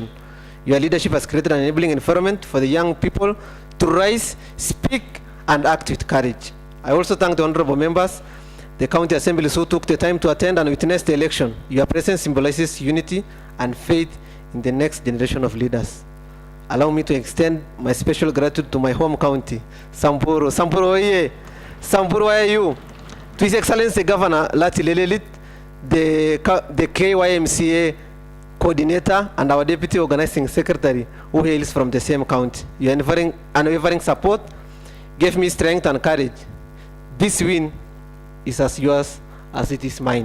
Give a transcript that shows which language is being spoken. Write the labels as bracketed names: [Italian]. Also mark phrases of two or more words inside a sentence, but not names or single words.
[English] Your leadership has created an enabling environment for the young people to rise, speak, and act with courage. I also thank the honorable members, the county assemblies who took the time to attend and witness the election. Your presence symbolizes unity and faith in the next generation of leaders. Allow me to extend my special gratitude to my home county, Samburu. Samburu, oye! Samburu, where are you? To His Excellency Governor Lati Lelelit, the KYMCA coordinator and our deputy organizing secretary who hails from the same county. Your unwavering support gave me strength and courage. This win is as yours as it is mine.